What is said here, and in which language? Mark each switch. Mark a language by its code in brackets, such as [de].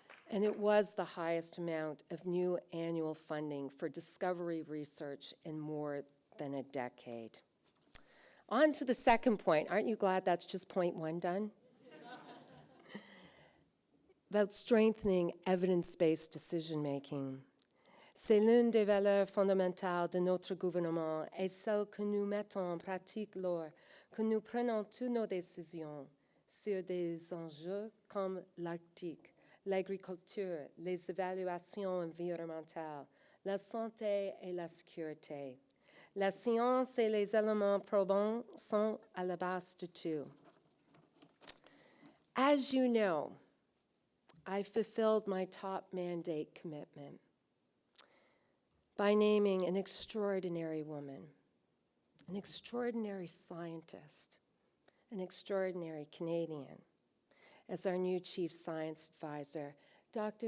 [en] And it was the highest amount of new annual funding for discovery research in more than a decade. On to the second point. Aren't you glad that's just point 1 done? About strengthening evidence-based decision-making. [fr] C'est l'une des valeurs fondamentales de notre gouvernement et celle que nous mettons en pratique lors que nous prenons toutes nos décisions. sur des enjeux comme l'Arctique, l'agriculture, les évaluations environnementales, la santé et la sécurité. La science et les éléments probants sont à la base de tout. [en] As you know, I fulfilled my top mandate commitment by naming an extraordinary woman, an extraordinary scientist, an extraordinary Canadian as our new Chief Science Advisor. Dr.